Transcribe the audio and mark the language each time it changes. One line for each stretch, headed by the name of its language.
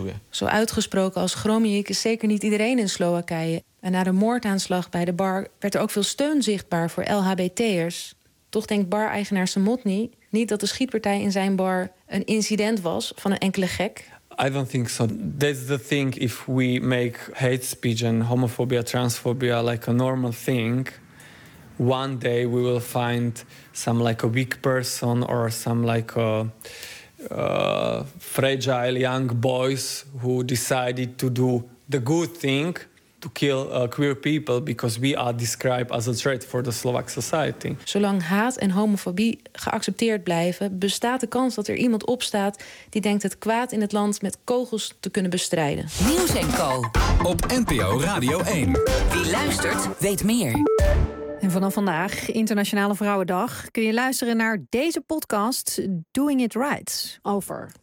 Dutch: Zo uitgesproken als Gromík is zeker niet iedereen in Slowakije. En na de moordaanslag bij de bar werd er ook veel steun zichtbaar voor LHBT'ers. Toch denkt bar-eigenaar Samotny niet dat de schietpartij in zijn bar een incident was van een enkele gek.
English: I don't think so. That's the thing. If we make hate speech and homophobia, transphobia like a normal thing, one day we will find some like a weak person or some like a fragile young boys who decided to do the good thing to kill queer people because we are described as a threat for the Slovak society.
Dutch: Zolang haat en homofobie geaccepteerd blijven, bestaat de kans dat er iemand opstaat die denkt het kwaad in het land met kogels te kunnen bestrijden. Nieuws en Co. Op NPO Radio 1. Wie luistert, weet meer. En vanaf vandaag, Internationale Vrouwendag, kun je luisteren naar deze podcast Doing It Right over